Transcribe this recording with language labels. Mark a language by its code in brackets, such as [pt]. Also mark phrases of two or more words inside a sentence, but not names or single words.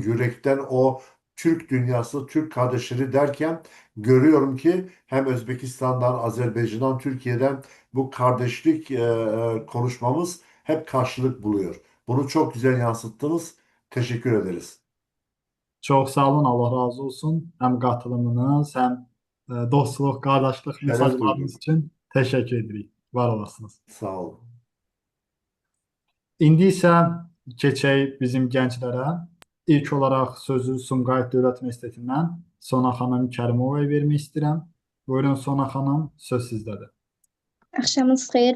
[tr] Yürekten o Türk dünyası, Türk kardeşleri derken görüyorum ki hem Özbekistan'dan, Azerbaycan'dan, Türkiye'den bu kardeşlik konuşmamız hep karşılık buluyor. Bunu çok güzel yansıttınız. Teşekkür ederiz. Çok sağ olun, Allah razı olsun. Hem katılımınız hem [az] dostluq, qardaşlıq Şərəf mesajlarınız duydum. [tr] için teşekkür [az] edirik. Var olasınız. Sağ olun. İndi isə keçək bizim gənclərə. İlk olaraq sözü Sumqayıt Dövlət Universitetindən Sona xanım Kərimovaya vermək istəyirəm. Buyurun Sona xanım, söz sizdədir. Axşamınız xeyir.